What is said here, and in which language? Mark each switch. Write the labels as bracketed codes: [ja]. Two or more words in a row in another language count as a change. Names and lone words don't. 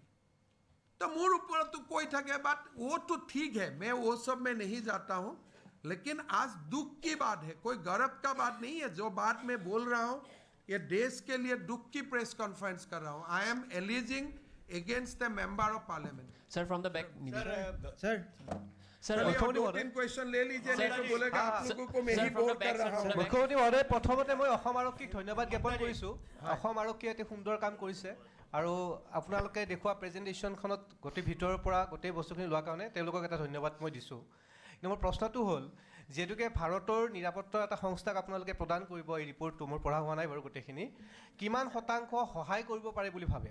[hi] तो मोर ऊपर तो कोई थके बात, वो तो ठीक है, मैं वो सब में नहीं जाता हूं, लेकिन आज दुख की बात है, कोई गर्व का बात नहीं है. जो बात मैं बोल रहा हूं ये देश के लिए दुख की [en] press conference [hi] कर रहा हूं. [en] I am alleging against the member of parliament. sir from the back. [hi] सर तीन क्वेश्चन ले लीजिए, नहीं तो बोलेगा आप लोगों को मैं ही बोल कर रहा हूं. [as] মুখ্যমন্ত্ৰী মহোদয়, প্ৰথমতে মই অসম আৰক্ষীক ধন্যবাদ জ্ঞাপন কৰিছোঁ. অসম আৰক্ষীয়ে অতি সুন্দৰ কাম কৰিছে আৰু আপোনালোকে দেখুওৱা প্ৰেজেণ্টেশ্যনখনত গোটেই ভিতৰৰ পৰা গোটেই বস্তুখিনি লোৱাৰ কাৰণে তেওঁলোকক এটা ধন্যবাদ মই দিছোঁ. কিন্তু মোৰ প্ৰশ্নটো হ'ল, যিহেতুকে ভাৰতৰ নিৰাপত্তা এটা সংস্থাক আপোনালোকে প্ৰদান কৰিব এই ৰিপৰ্টটো, মোৰ পঢ়া হোৱা নাই বাৰু গোটেইখিনি, কিমান শতাংশ সহায় কৰিব পাৰে বুলি ভাবে?